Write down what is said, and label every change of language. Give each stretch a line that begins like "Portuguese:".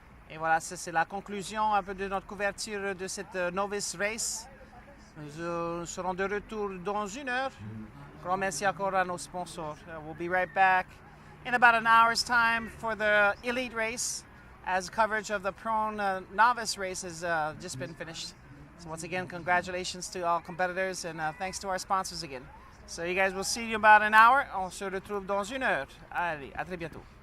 French: Et voilà, c'est la conclusion un peu de notre couverture de cette novice race. Nous serons de retour dans une heure. Grand merci encore à nos sponsors.
English: We'll be right back in about an hour's time for the elite race, as coverage of the prone novice race has just been finished. So once again, congratulations to all competitors, and thanks to our sponsors again. So you guys will see you in about an hour.
French: On se retrouve dans une heure. Allez, à très bientôt.